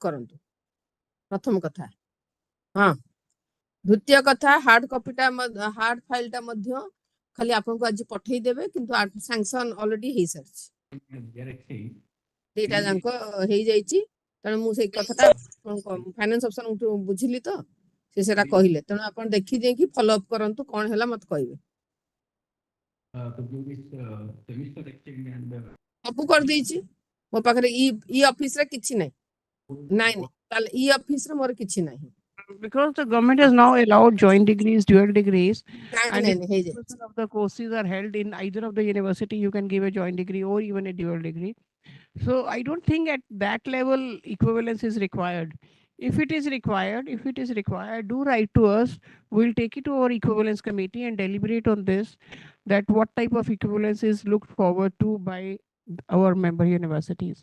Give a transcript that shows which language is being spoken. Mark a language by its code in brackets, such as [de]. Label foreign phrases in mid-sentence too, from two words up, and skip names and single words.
[or] କରନ୍ତୁ ପ୍ରଥମ କଥା ହଁ ଦ୍ୱିତୀୟ କଥା ହାର୍ଡ କପିଟା ହାର୍ଡ ଫାଇଲଟା ମଧ୍ୟ ଖାଲି ଆପଣଙ୍କୁ ଆଜି ପଠେଇ ଦେବେ କିନ୍ତୁ ସାଂସନ ଅଲରେଡି ହେଇସାରିଛି ଦିଟା ଯାକ ହେଇଯାଇଛି ତେଣୁ ମୁଁ ସେଇ କଥାଟା ଫାଇନାନ୍ସ ଅଫିସରଙ୍କୁ ବୁଝିଲି ତ ସେ ସେଟା କହିଲେ ତେଣୁ ଆପଣ ଦେଖି ଦେଇକି [en] follow up [or] କରନ୍ତୁ କଣ ହେଲା ମତେ କହିବେ ସବୁ କରିଦେଇଛି ମୋ ପାଖରେ ଇ ଅଫିସରେ କିଛି ନାହିଁ ନାଇଁ ନାଇଁ ତାହେଲେ ଇ ଅଫିସରେ ମୋର କିଛି ନାହିଁ [en] Because the government has now allowed joint degrees, dual degrees, and [or] ନାଇଁ [en] if [or] ନାଇଁ ହେଇଯାଇଛି [en] 50% of the courses are held in either of the university, you can give a joint degree or even a dual degree. So I don't think at that level equivalence is required. If it is required, do write to us. We'll take it to our equivalence committee and deliberate on this, that what type of equivalence is looked forward to by our member universities.